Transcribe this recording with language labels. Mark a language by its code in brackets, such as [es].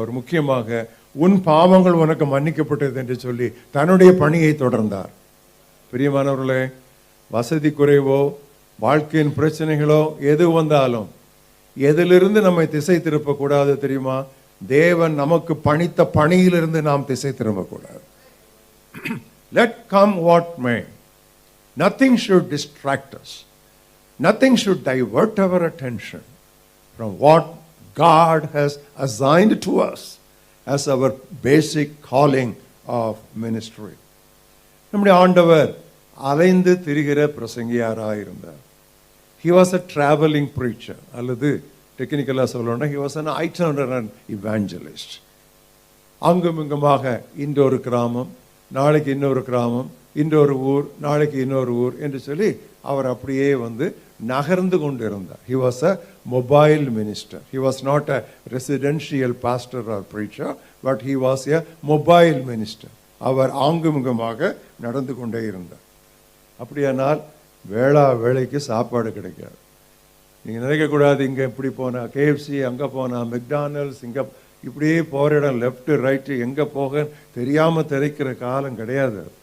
[ta] அவர் முக்கியமாக உன் பாவங்கள் உனக்கு மன்னிக்கப்பட்டது என்று சொல்லி தன்னுடைய பணியை தொடர்ந்தார். பிரியமானவர்களே, வசதி குறைவோ வாழ்க்கையின் பிரச்சனைகளோ எது வந்தாலும் எதிலிருந்து நம்மை திசை திருப்பக்கூடாது தெரியுமா? தேவன் நமக்கு பணித்த பணியிலிருந்து நாம் திசை திரும்பக்கூடாது. [en] Let come what may, nothing should distract us, nothing should divert our attention from what God has assigned to us as our basic calling of ministry. [ta] நம்முடைய ஆண்டவர் அலைந்து திரிகிற பிரசங்கியாராயிருந்தார். [en] He was a traveling preacher, [ta] அல்லது டெக்னிக்கலாக சொல்லணும்னா [en] he was an itinerant evangelist. [ta] அங்கும் இங்குமாக இன்றொரு கிராமம், நாளைக்கு இன்னொரு கிராமம், இன்றொரு ஊர், நாளைக்கு இன்னொரு ஊர் என்று சொல்லி அவர் அப்படியே நகர்ந்து கொண்டு இருந்தார். [en] He was a mobile minister. He was not a residential pastor or preacher, but he was a mobile minister. [ta] அவர் ஆங்குமுகமாக நடந்து கொண்டே இருந்தார். அப்படியானால் வேளைக்கு சாப்பாடு கிடைக்காது. நீங்கள் நினைக்கக்கூடாது இங்கே இப்படி போனால் கேஎஃப்சி, அங்கே போனால் மெக்டானல்ட்ஸ், இங்கே இப்படியே போகிற இடம் லெஃப்ட் ரைட்டு எங்கே போக தெரியாமல் திரைக்கிற காலம் கிடையாது.